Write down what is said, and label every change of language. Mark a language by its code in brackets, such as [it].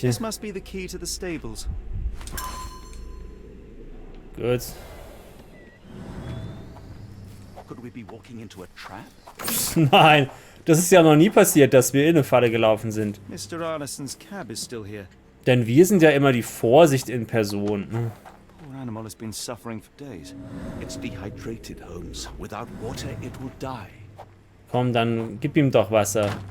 [en] This must be the key to the stables. [de] Gut. [en] Could we be walking into a trap? [de] Nein, das ist ja noch nie passiert, dass wir in eine Falle gelaufen sind. [en] Mr. Arneson's cab is still here. [de] Denn wir sind ja immer die Vorsicht in Person. [en] Poor animal has been suffering for days. It's dehydrated, Holmes. Without water, it will die. [de] Komm, dann gib ihm doch Wasser.